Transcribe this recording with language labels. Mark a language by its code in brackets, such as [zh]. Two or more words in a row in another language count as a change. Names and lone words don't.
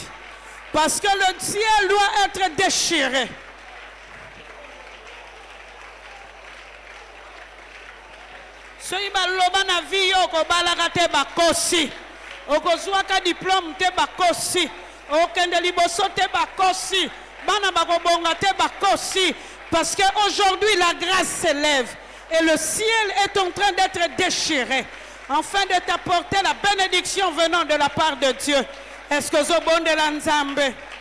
[fr] Parce que le ciel doit être déchiré. [ln] Soki baloba na vie yo ko balaka te bakosi. Okozwaka diplôme te bakosi. Okende liboso te bakosi. Bana bakobonga te bakosi. [fr] Parce qu'aujourd'hui la grâce s'élève. Et le ciel est en train d'être déchiré. Afin de t'apporter la bénédiction venant de la part de Dieu. Est-ce que [ln] zo bonde la nzambe?